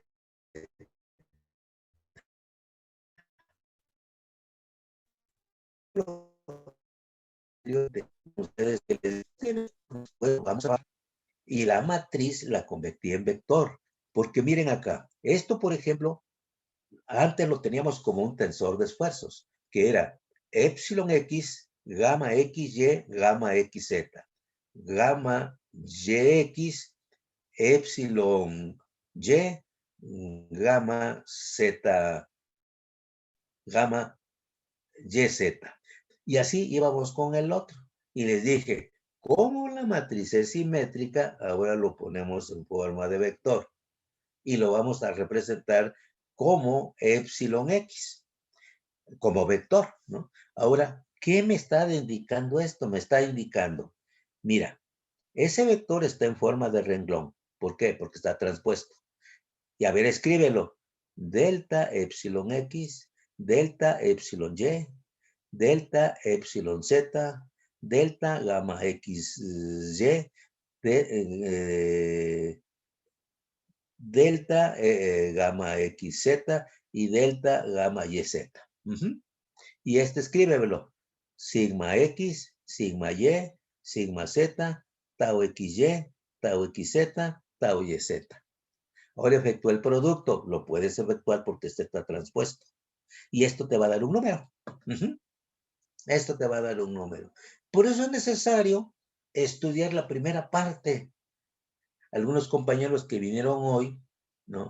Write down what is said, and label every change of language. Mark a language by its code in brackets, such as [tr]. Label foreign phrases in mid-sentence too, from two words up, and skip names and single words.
[es] Ustedes vamos a ver. Y la matriz la convertí en vector. Porque miren acá, esto por ejemplo, antes lo teníamos como un tensor de esfuerzos, que era epsilon X, gamma XY, gamma XZ, gamma YX, epsilon Y, gamma Z, gamma YZ. Y así íbamos con el otro. Y les dije, como la matriz es simétrica, ahora lo ponemos en forma de vector. Y lo vamos a representar como epsilon X, como vector, ¿no? Ahora, ¿qué me está indicando esto? Me está indicando, mira, ese vector está en forma de renglón. ¿Por qué? Porque está transpuesto. Y a ver, escríbelo. Delta epsilon X, delta epsilon Y, delta epsilon Z, delta gamma XY, delta gamma XZ y delta gamma YZ. Y escríbelo. Sigma X, sigma Y, sigma Z, tau XY, tau XZ, tau YZ. Ahora efectúa el producto. Lo puedes efectuar porque este está transpuesto. Y esto te va a dar un número. Esto te va a dar un número. Por eso es necesario estudiar la primera parte. Algunos compañeros que vinieron hoy, ¿no?